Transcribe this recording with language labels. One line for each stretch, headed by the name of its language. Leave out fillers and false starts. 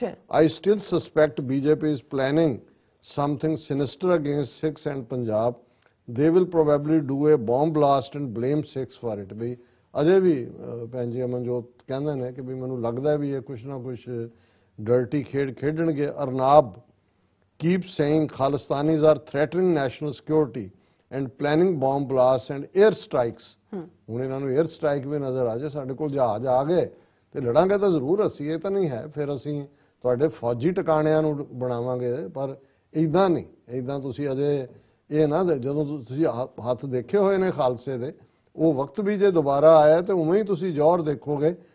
English: I still suspect BJP is planning something sinister against Sikhs and Punjab. They will probably do a bomb blast and blame Sikhs for it.
Punjabi: ਵੀ ਅਜੇ ਵੀ ਭੈਣ ਜੀ ਅਮਨਜੋਤ ਕਹਿੰਦੇ ਨੇ ਕਿ ਵੀ ਮੈਨੂੰ ਲੱਗਦਾ ਵੀ ਇਹ ਕੁਛ ਨਾ ਕੁਛ ਡਰਟੀ ਖੇਡ ਖੇਡਣਗੇ।
English: Arnab keep saying Khalistanis are threatening national security and planning bomb blasts and air strikes.
Punjabi: ਹੁਣ ਇਹਨਾਂ ਨੂੰ 에ਅਰ ਸਟ੍ਰਾਈਕ ਵੀ ਨਜ਼ਰ ਆ ਜਾਏ, ਸਾਡੇ ਕੋਲ ਜਹਾਜ਼ ਆ ਗਏ ਤੇ ਲੜਾਂਗੇ ਤਾਂ ਜ਼ਰੂਰ ਅਸੀਂ, ਇਹ ਤਾਂ ਨਹੀਂ ਹੈ ਫਿਰ ਅਸੀਂ ਤੁਹਾਡੇ ਫੌਜੀ ਟਿਕਾਣਿਆਂ ਨੂੰ ਬਣਾਵਾਂਗੇ, ਪਰ ਇਦਾਂ ਨਹੀਂ, ਇਦਾਂ ਤੁਸੀਂ ਅਜੇ ਇਹ ਨਾ ਜਦੋਂ ਤੁਸੀਂ ਹੱਥ ਦੇਖੇ ਹੋਏ ਨੇ ਖਾਲਸੇ ਦੇ, ਉਹ ਵਕਤ ਵੀ ਜੇ ਦੁਬਾਰਾ ਆਇਆ ਤੇ ਉਵੇਂ ਹੀ ਤੁਸੀਂ ਜ਼ੋਰ ਦੇਖੋਗੇ।